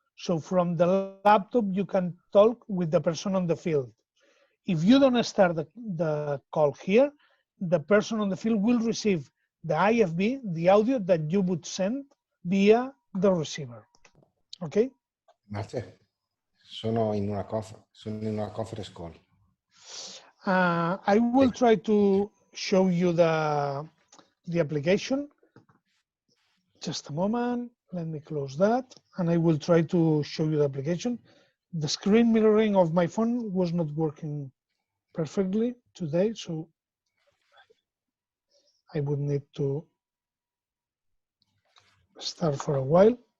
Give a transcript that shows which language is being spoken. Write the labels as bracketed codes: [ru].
[en] So from the laptop, you can talk with the person on the field. If you don't start the call here, the person on the field will receive the IFB, the audio that you would send via the receiver. Okay? [it] Grazie. Sono in una conference call. [en] I will try to show you the application. Just a moment. Let me close that, and I will try to show you the application. The screen mirroring of my phone was not working perfectly today, so I would need to start for a while.